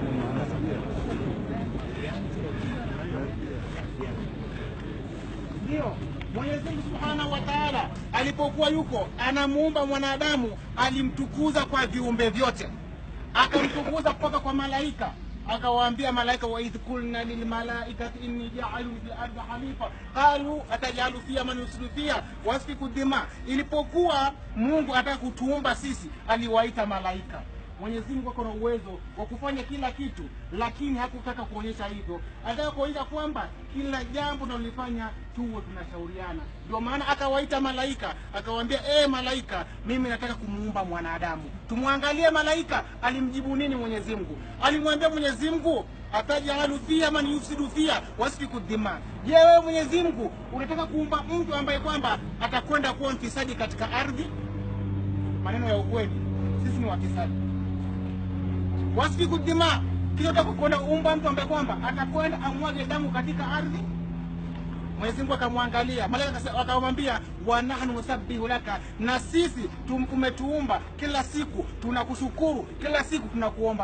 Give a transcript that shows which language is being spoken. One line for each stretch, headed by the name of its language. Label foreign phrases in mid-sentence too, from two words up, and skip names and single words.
Swahili: Ndio Mwenyezi Mungu
Arabic: سبحانه وتعالى
Swahili: alipokuwa yuko anamuumba mwanadamu, alimtukuza kwa viumbe vyote, akamtukuza kutoka kwa malaika. Akawaambia malaika,
Arabic: وإذ قلنا للملائكة إني جاعل في الأرض خليفة قالوا أتجعل فيها من يسرف فيها ويسفك الدماء.
Swahili: Ilipokuwa Mungu ataka kutuumba sisi, aliwaita malaika. Mwenyezi Mungu ako na uwezo wa kufanya kila kitu, lakini hakutaka kuonyesha hivyo. Alitaka kuonyesha kwamba kila jambo tunalofanya tuwe tunashauriana. Ndio maana akawaita malaika, akawaambia malaika, mimi nataka kumuumba mwanadamu. Tumwangalie malaika alimjibu nini Mwenyezi Mungu. Alimwambia Mwenyezi Mungu,
Arabic: أتجعل فيها من يفسد فيها ويسفك الدماء.
Swahili: Je, wewe Mwenyezi Mungu unataka kuumba mtu ambaye kwamba atakwenda kuwa mfisadi katika ardhi? Maneno ya ukweli, sisi ni wafisadi.
Arabic: ويسفك الدماء,
Swahili: kisha kuona umba mtu ambaye kwamba atakwenda amwage damu katika ardhi. Mwenyezi Mungu akamwangalia malaika, akamwambia
Arabic: ونحن نسبح لك,
Swahili: na sisi umetuumba kila siku tunakushukuru, kila siku tunakuomba.